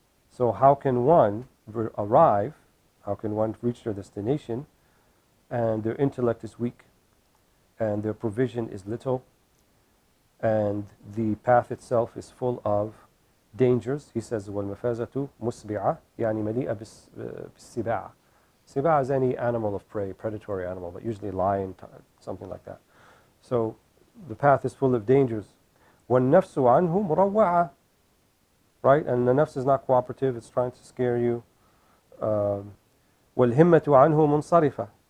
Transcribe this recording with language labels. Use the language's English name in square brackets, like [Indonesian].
[English] So how can one arrive, how can one reach their destination and their intellect is weak and their provision is little and the path itself is full of dangers? He says, [Arabic] وَالْمَفَازَةُ مُسْبِعَةٌ يعني مليئة بالسباع. [English] Sibaa is any animal of prey, predatory animal, but usually lion, something like that. So the path is full of dangers. [Arabic] وَالنَّفْسُ عَنْهُ مُرَوَّعَةٌ. Right? [English] And the nafs is not cooperative, it's trying to scare you. [Arabic] وَالْهِمَّةُ عَنْهُ مُنْصَرِفَةٌ.